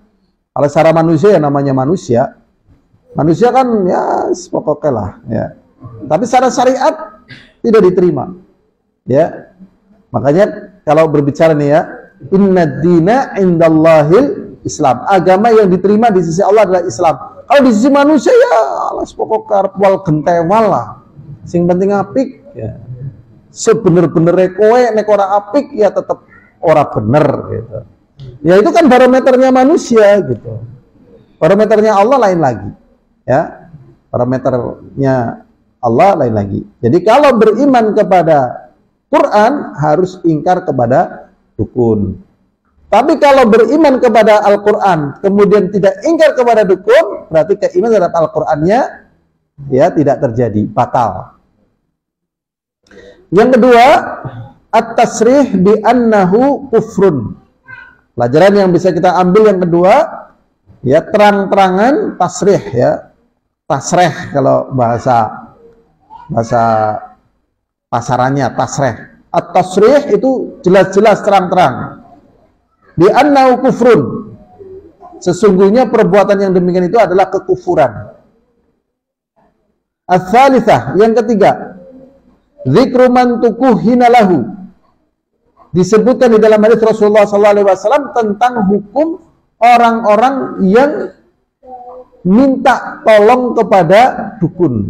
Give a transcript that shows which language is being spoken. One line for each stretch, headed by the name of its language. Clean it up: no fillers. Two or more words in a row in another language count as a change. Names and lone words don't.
Indonesian: Kalau secara manusia, ya namanya manusia. Manusia kan ya pokoknya lah. Ya. Tapi secara syariat tidak diterima. Ya, makanya kalau berbicara nih ya,
Arabic: إن الدين عند الله الإسلام.
Indonesian: Agama yang diterima di sisi Allah adalah Islam. Kalau di sisi manusia ya alas pokok karpwal gentewal lah.
Javanese: Sing penting apik ya. Sebener-bener kowe nek ora apik ya tetep ora bener gitu.
Indonesian: Ya itu kan barometernya manusia gitu. Barometernya Allah lain lagi. Ya. Barometernya Allah lain lagi. Jadi kalau beriman kepada Quran harus ingkar kepada dukun. Tapi kalau beriman kepada Al-Quran kemudian tidak ingkar kepada dukun, berarti keimanan terhadap Al-Qurannya ya tidak terjadi, batal. Yang kedua,
Arabic: التصريح بأنه كفر.
Indonesian: Pelajaran yang bisa kita ambil yang kedua, ya terang-terangan tasrih ya. Tasrih kalau bahasa pasarannya tasrih. At-tasrih itu jelas-jelas terang-terang.
Arabic: بأنه كفر.
Indonesian: Sesungguhnya perbuatan yang demikian itu adalah kekufuran.
Arabic: Ats-tsalitsah,
Indonesian: yang ketiga,
Arabic: ذكر من تكهن له.
Indonesian: Disebutkan di dalam hadis Rasulullah SAW tentang hukum orang-orang yang minta tolong kepada dukun.